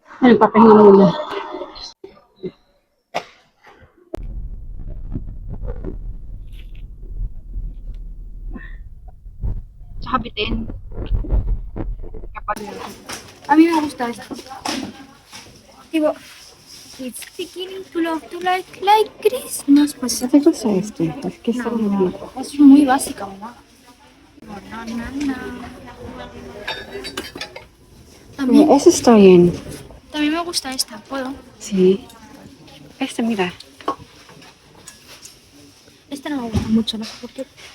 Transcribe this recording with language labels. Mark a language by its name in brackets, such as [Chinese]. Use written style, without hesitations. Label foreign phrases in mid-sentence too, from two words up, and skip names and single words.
[Filipino] nagpapahinga muna. Tsaka bitin. Kapag [Spanish] A mí me gusta esto. Tipo, [English] it's beginning to love to like Christmas. [Spanish] Pues ¿qué te gusta este? Es que está muy bien. es muy básica, mamá. Na, na, na. También, Ese está bien. también me gusta esta, ¿puedo? Sí. Este, mira. Esta no me gusta mucho, no sé por qué.